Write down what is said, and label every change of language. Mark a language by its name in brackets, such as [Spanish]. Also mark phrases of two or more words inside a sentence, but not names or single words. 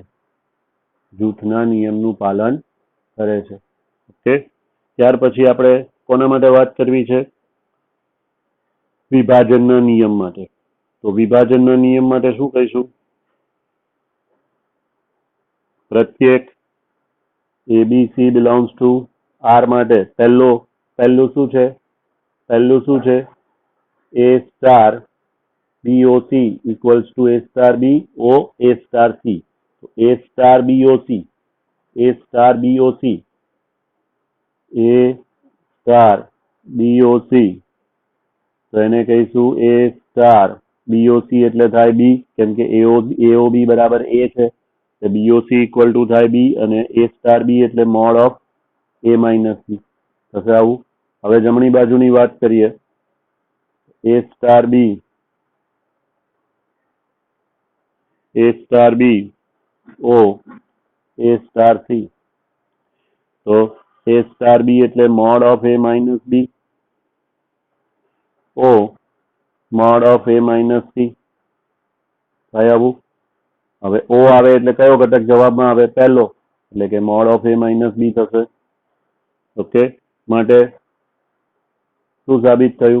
[Gujarati] જૂથના નિયમનું પાલન કરે છે. ઓકે, ત્યાર પછી આપણે કોના માટે વાત કરવી છે? વિભાજનના નિયમ માટે. તો વિભાજનના નિયમ માટે શું કહીશું? પ્રત્યેક ABC [English] belongs to R [Gujarati] માટે પહેલું શું છે? [English] A star BOC equals to A star B O A star C. So A star BOC A star BOC [Gujarati] તો એને કહીશું A star BOC એટલે થાય B, કેમ કે AOB બરાબર A છે, BOC [English] equal to [Gujarati] થાય B અને A star B એટલે [English] mod of [Gujarati] A માઇનસ B થશે આવું. હવે જમણી બાજુની વાત કરીએ. A star B O A star C, તો A star B એટલે [English] mod of [Gujarati] A માઇનસ B O [English] mod of [Gujarati] A માઇનસ C થાય આવું. હવે O આવે એટલે કયો ઘટક જવાબમાં આવે? પહેલો, એટલે કે [English] mod of [Gujarati] A માઇનસ B થશે. ઓકે, માટે શું સાબિત થયું?